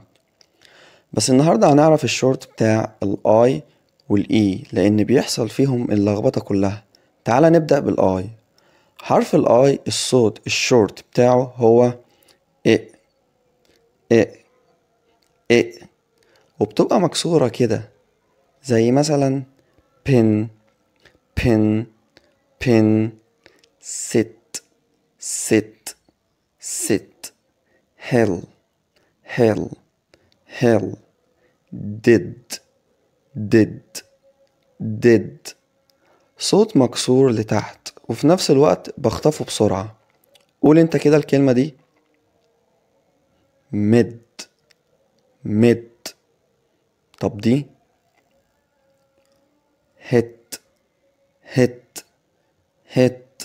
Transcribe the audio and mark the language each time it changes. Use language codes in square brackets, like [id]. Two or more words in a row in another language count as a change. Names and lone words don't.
[ar] بس النهاردة هنعرف الشورت بتاع ال I وال E لأن بيحصل فيهم اللخبطة كلها. تعالى نبدأ بال I. حرف ال I الصوت الشورت بتاعه هو إ إ إ، وبتبقى مكسورة كده زي مثلا [en] pin pin pin sit sit sit hell hell hell did did [ar] did. صوت مكسور لتحت وفي نفس الوقت بخطفه بسرعة. قول انت كده الكلمة دي. [en] mud mud. [ar] طب دي [en] hut hut hut.